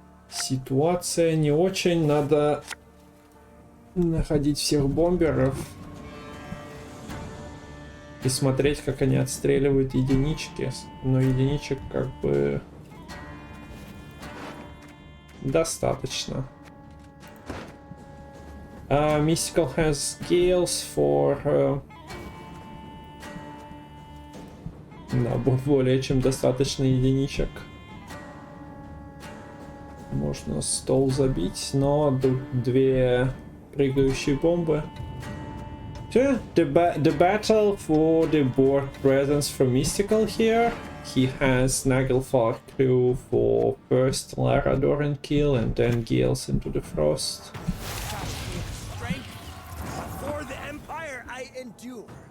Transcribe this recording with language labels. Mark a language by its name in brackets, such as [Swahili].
[Russian] Ситуация не очень, надо находить всех бомберов и смотреть, как они отстреливают единички. Но единичек как бы достаточно. [English] Mistikal has scales for... [Russian] да, более чем достаточно единичек. Можно стол забить, но тут 2 прыгающие бомбы. [English] The battle for the board presence from Mistikal here. He has Nagelfar crew for first Larador kill and then Gales into the Frost. Strength for the Empire I endure.